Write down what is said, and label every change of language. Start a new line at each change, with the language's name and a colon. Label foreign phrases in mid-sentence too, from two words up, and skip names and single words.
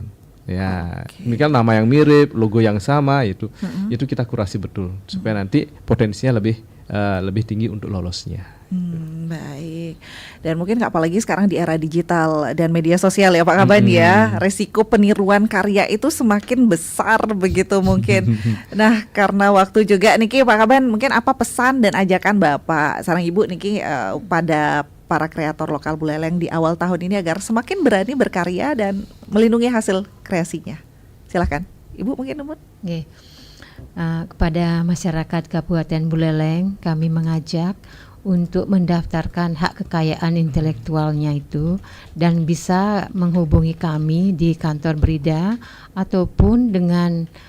Indonesian: Ya, misal nama yang mirip, logo yang sama, itu kita kurasi betul supaya nanti potensinya lebih tinggi untuk lolosnya. Baik. Dan mungkin apalagi sekarang di era digital dan media sosial ya Pak Kaban ya, resiko peniruan karya itu semakin besar begitu mungkin. Nah, karena waktu juga niki Pak Kaban, mungkin apa pesan dan ajakan Bapak sareng Ibu niki pada para kreator lokal Buleleng di awal tahun ini agar semakin berani berkarya dan melindungi hasil kreasinya. Silakan, Ibu mungkin Umut. Oke. Kepada masyarakat Kabupaten Buleleng, kami mengajak untuk mendaftarkan hak kekayaan intelektualnya itu dan bisa menghubungi kami di kantor Brida ataupun dengan